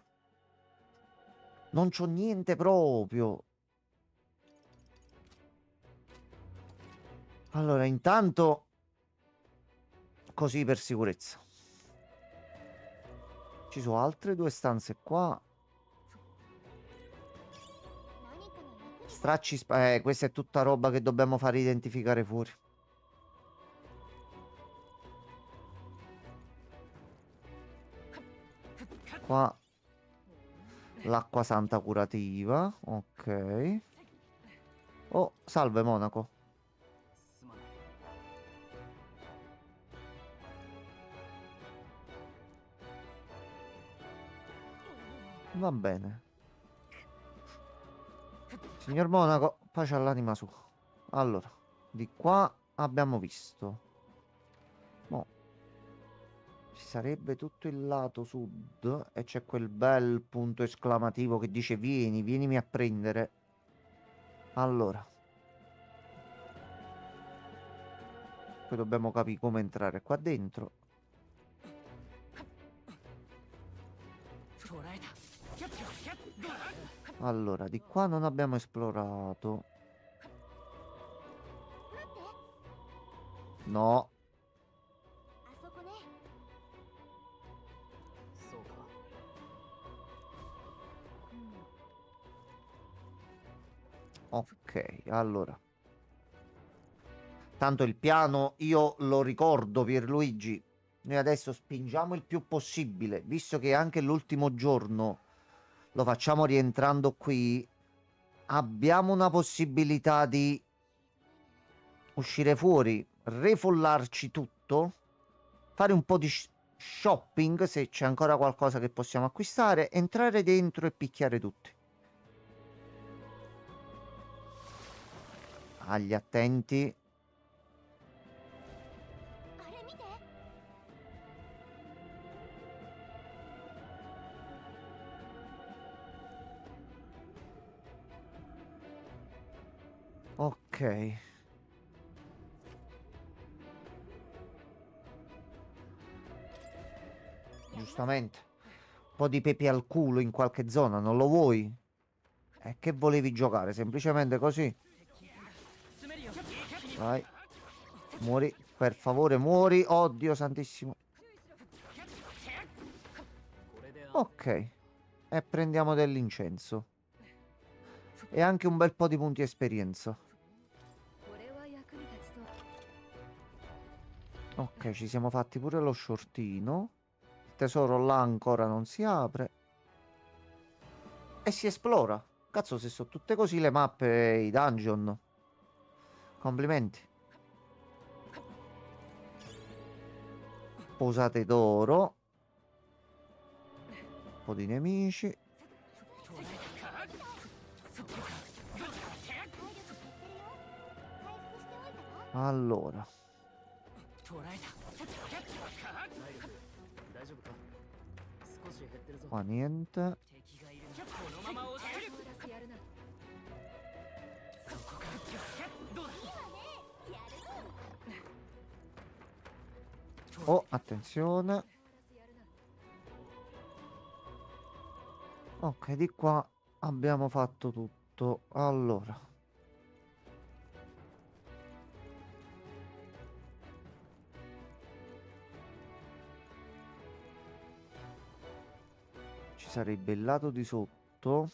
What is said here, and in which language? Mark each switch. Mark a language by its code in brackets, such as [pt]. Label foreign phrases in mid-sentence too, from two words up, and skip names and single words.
[it] Non c'ho niente proprio. Allora, intanto, così per sicurezza. Ci sono altre due stanze qua. [ja] 何かの役に。 [it] Stracci, questa è tutta roba che dobbiamo fare identificare fuori. Qua l'acqua santa curativa. Ok. Oh, salve Monaco. [ja] すまない。 [it] Va bene. Signor Monaco, pace all'anima sua. Allora, di qua abbiamo visto. Mo, ci sarebbe tutto il lato sud e c'è quel bel punto esclamativo che dice vieni, vienimi a prendere. Allora. Poi dobbiamo capire come entrare qua dentro. [ja] 捕らえた。キャッキャッキャッ。 [it] Allora, di qua non abbiamo esplorato. [ja] 待って。 [it] No. [ja] あそこね。そうか。 [it] Ok, allora. Tanto il piano io lo ricordo, Pierluigi. Noi adesso spingiamo il più possibile, visto che anche l'ultimo giorno lo facciamo rientrando qui. Abbiamo una possibilità di uscire fuori, refollarci tutto, fare un po' di shopping se c'è ancora qualcosa che possiamo acquistare, entrare dentro e picchiare tutti. Agli attenti. [ja] あれ見て。 [it] Ok. Giustamente. Un po' di pepe al culo in qualche zona, non lo vuoi? E che volevi giocare? Semplicemente così. [ja] 詰めるよ。 [it] Vai. Muori. Per favore, muori. Oddio santissimo. [ja] これで。 [it] Ok. E prendiamo dell'incenso. e anche un bel po' di punti esperienza. [ja] これは役に立ちそう。 [it] Ok, ci siamo fatti pure lo shortino. Il tesoro là ancora non si apre. E si esplora. Cazzo, se sono tutte così le mappe e i dungeon. Complimenti. Posate d'oro. Un po' di nemici. [ja] 体力減ってるよ。回復しておいたら。 [it] Allora, [ja] 捉えた体力大丈夫か少し減ってるぞ [it] qua niente. [ja] 敵がいるこのまま落ちるボーナスやるな。そこかどうだ [it] Oh, attenzione. [ja] ボーナスやるな。 [it] Ok, di qua abbiamo fatto tutto. Allora. Ci sarebbe il lato di sotto.